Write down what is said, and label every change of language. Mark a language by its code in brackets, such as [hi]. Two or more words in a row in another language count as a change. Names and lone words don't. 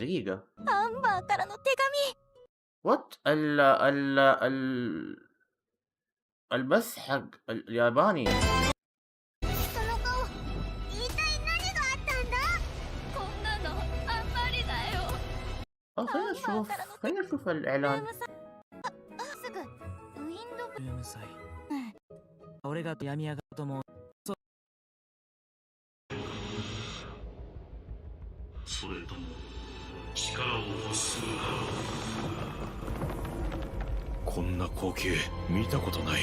[ar] دقيقه. وات البث حق الياباني. خلينا نشوف الاعلان. [ja] 俺が病み上がると思う。それとも力を欲するか。こんな光景見たことない。